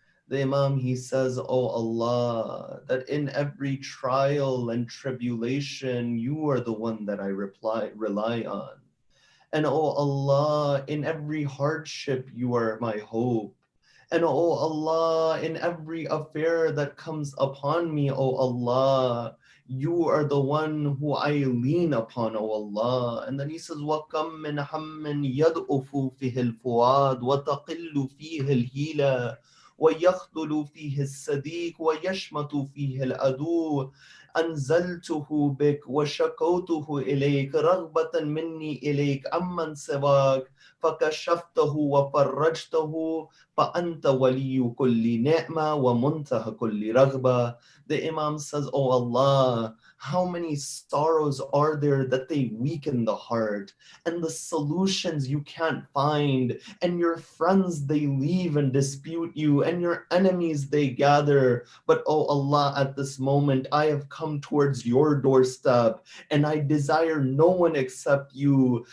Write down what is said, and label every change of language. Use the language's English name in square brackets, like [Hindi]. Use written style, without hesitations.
[English] The Imam, he says, oh Allah, that in every trial and tribulation, you are the one that I rely on. And oh Allah, in every hardship, you are my hope. And oh Allah, in every affair that comes upon me, oh Allah, you are the one who I lean upon, oh Allah. And then he says, [Arabic] وَكَمْ مِنْ هَمٍّ يَدْعُفُ فِيهِ الْفُؤَادُ وَتَقِلُّ فِيهِ الْهِيلَةُ ويخذل فيه الصديق ويشمت فيه العدو أنزلته بك وشكوته إليك رغبة مني إليك عمن سواك فكشفته وفرجته فأنت ولي كل نعمة ومنتهى كل رغبة. [English] The Imam says, oh Allah, How many sorrows are there that they weaken the heart, and the solutions you can't find, and your friends they leave and dispute you, and your enemies they gather. But oh Allah, at this moment I have come towards your doorstep, and I desire no one except you.